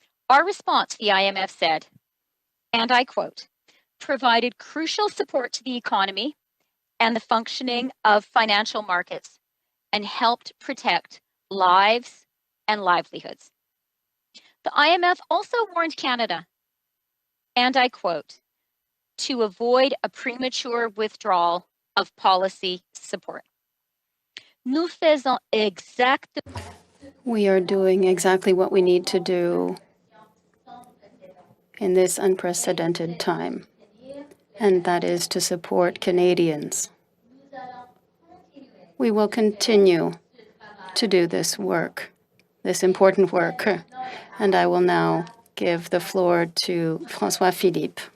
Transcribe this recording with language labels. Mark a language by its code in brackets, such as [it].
[en] Our response, the IMF said, and I quote, provided crucial support to the economy and the functioning of financial markets and helped protect lives and livelihoods. The IMF also warned Canada, and I quote, to avoid a premature withdrawal of policy support. [fr] Nous faisons exactement. [en] We are doing exactly what we need to do in this unprecedented time, and that is to support Canadians. We will continue to do this work, this important work, and I will now give the floor to François Philippe.